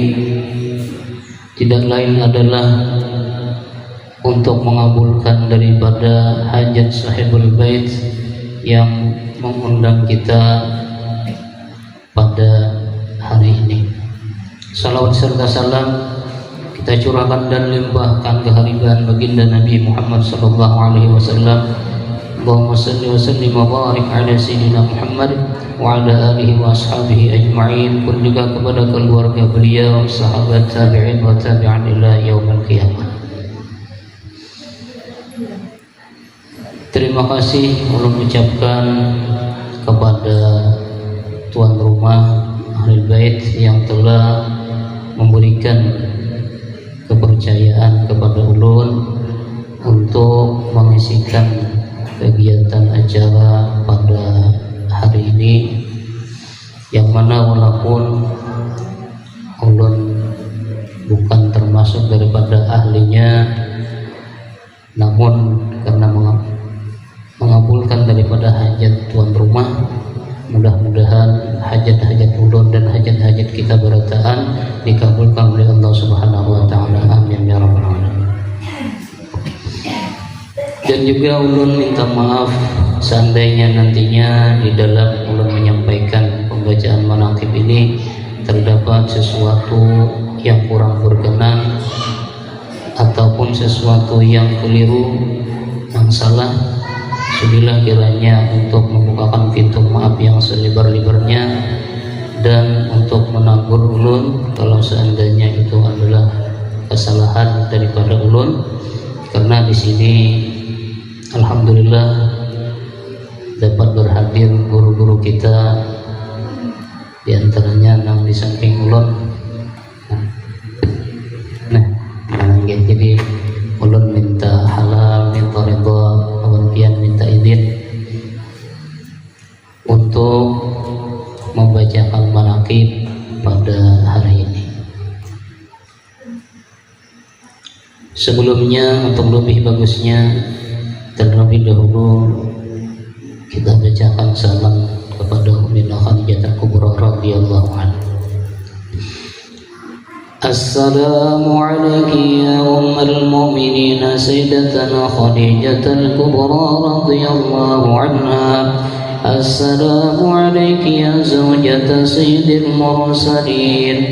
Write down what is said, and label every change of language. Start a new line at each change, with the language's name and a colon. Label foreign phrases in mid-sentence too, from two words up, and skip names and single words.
Indonesian: tidak lain adalah untuk mengabulkan daripada hajat sahibul bait yang mengundang kita pada hari ini. Salawat serta salam kita curahkan dan limpahkan kehadiran baginda Nabi Muhammad
Arabic: صلى الله عليه وسلم. اللهم صل وسلم وبارك على سيدنا محمد وعلى آله وأصحابه أجمعين.
Indonesian: Pun juga kepada keluarga beliau, sahabat,
Arabic: تابعين وتابعا إلى يوم القيامة.
Indonesian: Terima kasih ulun ucapkan kepada tuan rumah Ahlul Bait yang telah memberikan kepercayaan kepada ulun untuk mengisikan kegiatan acara pada hari ini, yang mana walaupun ulun bukan termasuk daripada ahlinya, namun karena mengabulkan daripada hajat tuan rumah, mudah-mudahan hajat-hajat ulun dan hajat-hajat kita berataan dikabulkan oleh Allah
Arabic: سبحانه وتعالى. آمين يا رب العالمين.
Indonesian: Dan juga ulun minta maaf seandainya nantinya di dalam ulun menyampaikan pembacaan manaqib ini terdapat sesuatu yang kurang berkenan ataupun sesuatu yang keliru, yang salah. Sudilah kiranya untuk membukakan pintu maaf yang selebar-lebarnya dan untuk menegur ulun kalau seandainya itu adalah kesalahan daripada ulun, karena di sini alhamdulillah dapat berhadir guru-guru kita, di antaranya nang di samping ulun. Nah, jadi ulun minta halal, minta ridha,
Banjar: awan pian
Indonesian: minta izin untuk membacakan manaqib pada hari ini. Sebelumnya, untuk lebih bagusnya, terlebih dahulu kita bacakan salam kepada Ummina Khadijah Kubra
Arabic: رضي الله عنها. السلام عليك يا أم المؤمنين سيدتنا خديجة الكبرى رضي الله عنها. السلام عليك يا زوجة سيد المرسلين.